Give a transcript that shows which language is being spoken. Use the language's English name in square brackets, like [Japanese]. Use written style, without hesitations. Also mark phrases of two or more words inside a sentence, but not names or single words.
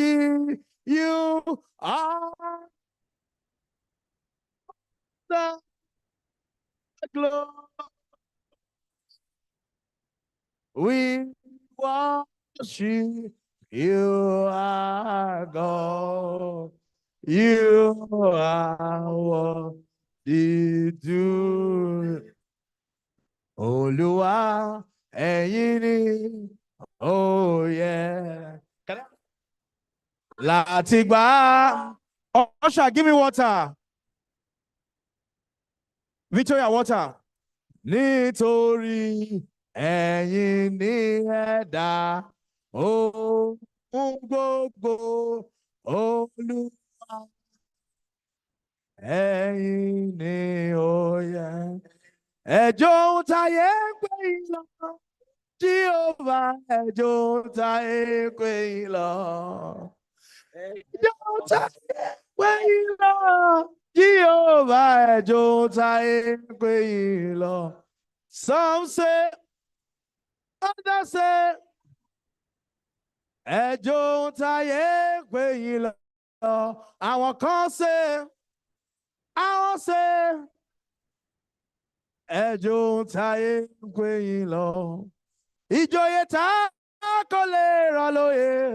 [English] We give You are the glory. We worship you, our God. You are worthy to. [Yoruba] Olúwa, ẹ̀yin ni, [English] oh yeah. [Yoruba] Láti gbà. [English] Usher, give me water. Victoria, water. [Yoruba] Nítorí ẹ̀yin ni ẹ̀dá ohun gbogbo, Olúwa. Ẹ̀yin ni ó yẹ. Ẹjọ́ táyé pé ìlọ, Jehovah, ẹjọ́ táyé pé ìlọ. Ẹjọ́ táyé pé ìlọ, Jehovah, ẹjọ́ táyé pé ìlọ. [English] Some say, others say, [Yoruba] ẹjọ́ táyé pé ìlọ. Àwọn kan say, àwọn say, ẹjọ́ táyé pé ìlọ. Ìjòyè tá kò lè rọ̀ lóyè.